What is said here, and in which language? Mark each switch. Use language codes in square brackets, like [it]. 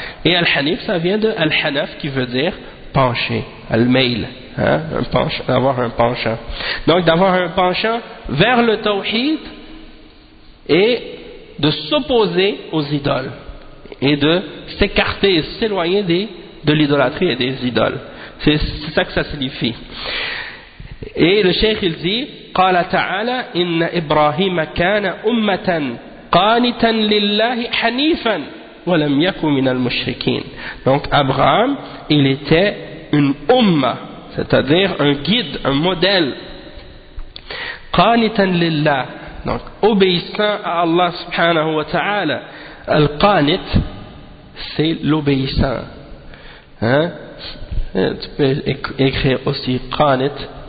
[fr] Et Al-Hanif, ça vient de Al-Hanaf, qui veut dire pencher, Al-Mail, hein, un penche, d'avoir un penchant. Donc, d'avoir un penchant vers le Tawhid et de s'opposer aux idoles et de s'écarter, s'éloigner de l'idolâtrie et des idoles. C'est ça que ça signifie. Et le cheikh il dit, [ar] قال تعالى إن إبراهيم كان أمة قانتا لله حنيفا ولم يكن من المشركين. [fr] Donc Abraham, il était une umma, c'est-à-dire un guide, un modèle. قانتا لله, donc obéissant à Allah subhanahu wa ta'ala. القانت, c'est l'obéissant. Tu peux écrire aussi قانت.